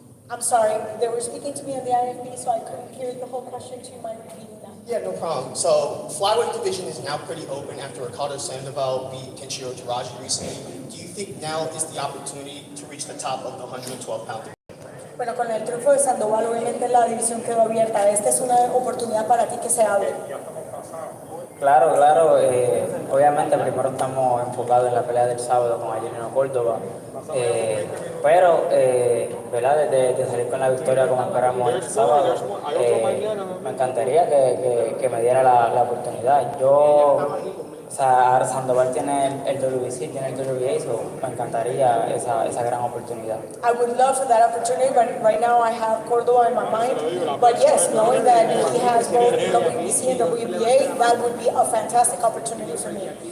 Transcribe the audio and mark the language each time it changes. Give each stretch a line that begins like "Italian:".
English: I'm sorry, they were speaking to me on the IFB, so I couldn't hear the whole question. Do you mind repeating that? Yeah, no problem. So, flyweight division is now pretty open after Ricardo Sandoval beat Kenshiro Taraji recently. Do you think now is the opportunity to reach the top of the 112-pound division?
Spanish: Bueno, con el triunfo de Sandoval, obviamente la división quedó abierta. Esta es una oportunidad para ti que se abre. Claro, claro. Obviamente primero estamos enfocados en la pelea del sábado con Ayenino Córdoba. Pero, ¿verdad? De salir con la victoria como esperamos el sábado, me encantaría que me diera la oportunidad. O sea, Sandoval tiene el WBC, tiene el WBA, so me encantaría esa gran oportunidad.
English: I would love for that opportunity, but right now I have Córdoba in my mind. But yes, knowing that he has both WBC and WBA, that would be a fantastic opportunity for me.